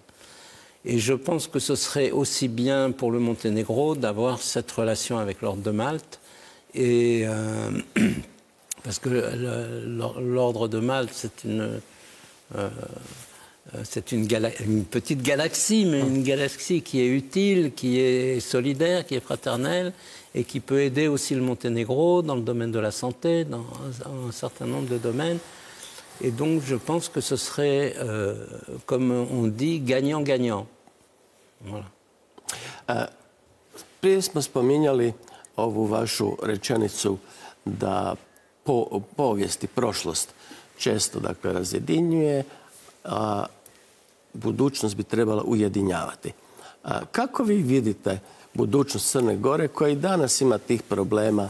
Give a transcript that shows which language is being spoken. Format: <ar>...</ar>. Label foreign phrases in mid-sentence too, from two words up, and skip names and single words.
<fr>Et je pense que ce serait aussi bien pour le Monténégro d'avoir cette relation avec l'ordre de Malte, et parce que l'ordre de Malte, c'est une petite galaxie, mais une galaxie qui est utile, qui est solidaire, qui est fraternelle, et qui peut aider aussi le Monténégro dans le domaine de la santé, dans un certain nombre de domaines. Et donc, je pense que ce serait, comme on dit, gagnant-gagnant. Voilà.</fr> <hr>Prije smo spominjali ovu vašu rečenicu da povijest i prošlost često razjedinjuje, a budućnost bi trebala ujedinjavati. Kako vi vidite budućnost Crne Gore koja i danas ima tih problema?</hr>